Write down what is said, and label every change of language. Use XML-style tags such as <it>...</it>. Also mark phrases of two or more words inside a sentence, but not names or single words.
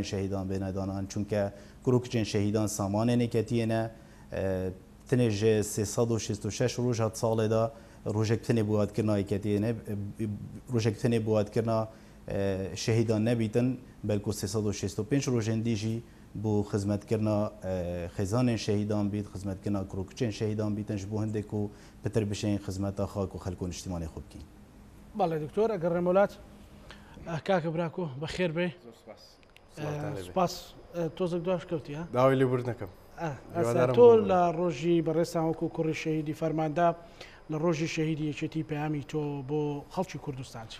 <ku>şehîdan bêne danan çûnke kurokçên şehîdan samanê neketiye ne tenê ji 366 roj hat salê da rojek tenê buwatkirina yeketiyê ne rojek tenê buwatkirina şehîdan nebîtin belkû 365 rojên dî jî bû xizmetkirina xêzanên şehîdan bît xizmetkirina kurokçên şehîdan bîtin ji bo hindê ku pitir bişên xizmeta xak û xelk û niştimanê xwe bikîn.</ku> <ckb>بەڵێ دکتۆر ئەگەر ڕێمەولات کاکە براکۆ بەخێر بێ سپاس تۆزێک دواش کەوتی ها داوای لێبور نەکەم تۆ لە ڕۆژی بەڕێستان وەکو کوڕی شەهیدی فەرماندا لە ڕۆژی شەهیدی یەکێتی پەیامی تۆ بۆ خەڵکی کوردستان چیە؟</ckb>